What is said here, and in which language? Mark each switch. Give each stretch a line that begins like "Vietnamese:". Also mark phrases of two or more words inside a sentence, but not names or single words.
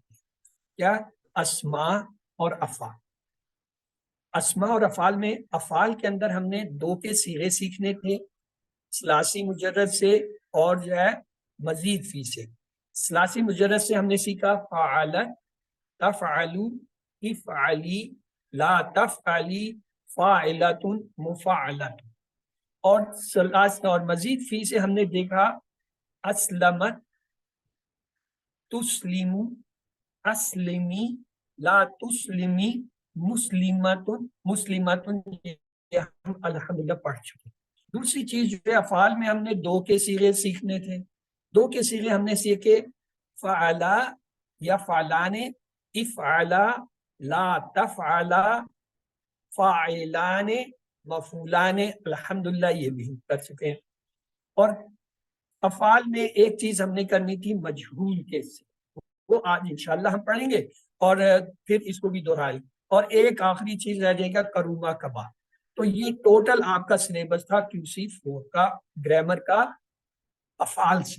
Urdu: کیا؟ اسماء اور افعال. اسماء اور افعال میں افعال کے اندر ہم نے 2 کے صیغے سیکھنے تھے, ثلاثی مجرد سے اور جو ہے مزید فی سے. ثلاثی مجرد سے ہم نے سیکھا
Arabic: فعل تفعلو افعلی لا تفعلی فاعلۃ مفعلۃ.
Urdu: اور مزید فی سے ہم نے دیکھا
Arabic: اسلمت تسلم اسلمی لا تسلمی مسلمت مسلمت.
Urdu: یہ ہم الحمدللہ پڑھ چکے. دوسری چیز جو ہے افعال میں ہم نے 2 کے صیغے سیکھنے تھے. 2 کے صیغے ہم نے سیکھے
Arabic: فعلا یا فعلان افعلا لا تفعلا فاعلان مفعولان.
Urdu: الحمدللہ یہ بھی کر چکے ہیں. اور افعال میں ایک چیز ہم نے کرنی تھی مجہول کے سے, وہ آج انشاءاللہ ہم پڑھیں گے اور پھر اس کو بھی دہرائیں. اور ایک آخری چیز رہ جائے گا کروما کبا. تو یہ ٹوٹل آپ کا سلیبس تھا QC4 کا گرامر کا افعال سے.